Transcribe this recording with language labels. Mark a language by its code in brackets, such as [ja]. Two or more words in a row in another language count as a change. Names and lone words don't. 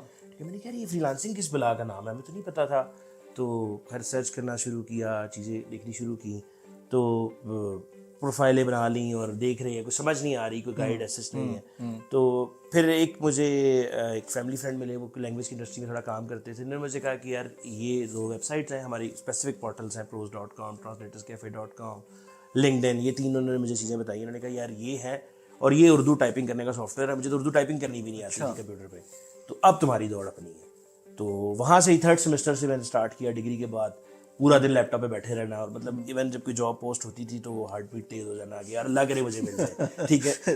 [ur] میں نے کہا یہ فری لانسنگ کس بلا کا نام ہے, ہمیں تو نہیں پتا تھا. تو پھر سرچ کرنا شروع کیا, چیزیں دیکھنی شروع کی, تو پروفائلیں بنا لیں اور دیکھ رہے ہیں, کوئی سمجھ نہیں آ رہی, کوئی [en] guide assist [ur] نہیں ہے. تو پھر مجھے ایک [en] family friend [ur] ملے, وہ لینگویج کی انڈسٹری میں تھوڑا کام کرتے تھے. انہوں نے مجھے کہا کہ یار یہ دو ویب سائٹس ہیں ہماری, [en] specific portals [ur] ہیں, pros.com, translators.cafe.com, LinkedIn, یہ تین انہوں نے مجھے چیزیں بتائی. انہوں نے کہا یار یہ ہے, اور یہ اردو ٹائپنگ کرنے کا سافٹ ویئر ہے. مجھے تو اردو ٹائپنگ کرنی بھی نہیں آتی تھی کمپیوٹر پہ, تو اب تمہاری دوڑ اپنی ہے. تو وہاں سے ہی [en] third semester [ur] سے میں نے اسٹارٹ کیا ڈگری کے بعد پورا دن لیپ ٹاپ پہ بیٹھے رہنا. اور مطلب ایون جب کوئی [en] job post [ur] ہوتی تھی تو وہ ہارٹ بیٹ تیز ہو جانا کہ یار اللہ کرے مجھے مل جائے, ٹھیک ہے.